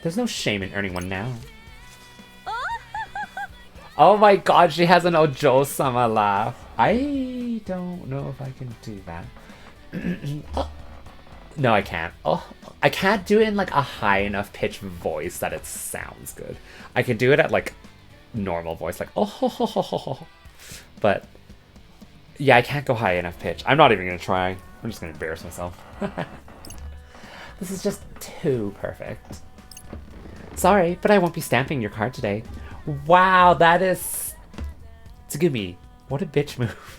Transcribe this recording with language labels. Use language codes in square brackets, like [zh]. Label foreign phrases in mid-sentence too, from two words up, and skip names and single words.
[en] There's no shame in earning one now. Oh my god, she has an Ojo-sama laugh. I don't know if I can do that. Oh. No, I can't. Oh, I can't do it in like a high enough pitch voice that it sounds good. I can do it at like normal voice, like oh ho ho ho ho ho. But yeah, I can't go high enough pitch. I'm not even gonna try. I'm just gonna embarrass myself. This is just too perfect. Sorry, but I won't be stamping your card today. Wow, that is... Tsugumi, what a bitch move.